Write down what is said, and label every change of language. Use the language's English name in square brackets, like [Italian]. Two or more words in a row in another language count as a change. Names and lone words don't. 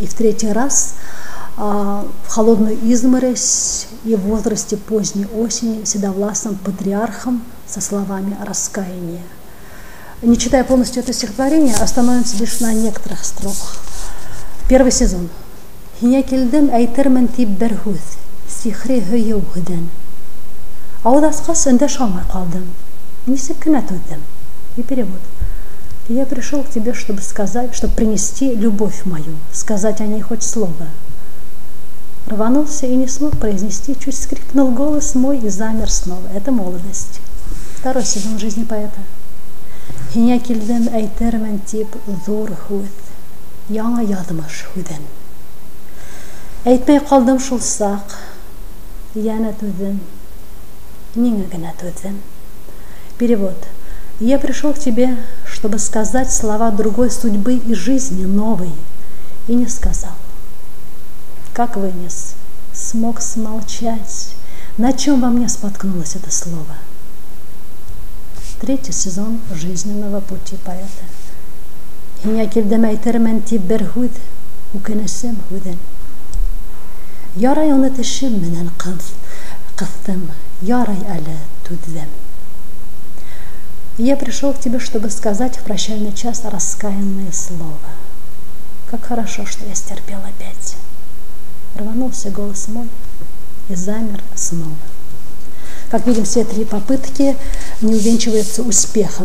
[Russian] И в третий раз в холодную изморозь и в возрасте поздней осени седовласым патриархом со словами раскаяния. Не читая полностью это стихотворение, остановимся лишь на некоторых строках. Первый сезон. [Bashkir] Һиңә килдем әйтермен тип бер һүҙ, сихри һөйөү һүҙен. Ауыҙ асҡас өндәшә алмай ҡалдым. Нисек кенә түҙҙем? [Russian] И перевод. Я пришел к тебе, чтобы сказать, чтобы принести любовь мою, сказать о ней хоть слово. Рванулся и не смог произнести, чуть скрипнул голос мой и замер снова. Это молодость. Второй сезон жизни поэта. [Bashkir] Һиңә килдем әйтермен тип зур һүҙ, яңа яҙмыш һүҙен. Әйтмәй ҡалдым шул саҡ, йәнә түҙҙем, ниңә генә түҙҙем. [Russian] Перевод. Я пришел к тебе, чтобы сказать слова другой судьбы и жизни новой, и не сказал. Как вынес, смог смолчать, на чем во мне споткнулось это слово. 3-й сезон жизненного пути поэта. [Bashkir] Һиңә килдем әйтермен тип бер һүҙ, үкенесем һүҙен. Ярай уны тешем менән ҡыҫтым, ярай әле түҙҙем. [Russian] Я пришел к тебе, чтобы сказать в прощальный час раскаянное слово. Как хорошо, что я стерпел опять. Рванулся голос мой и замер снова. Как видим, все 3 попытки не увенчиваются успехом.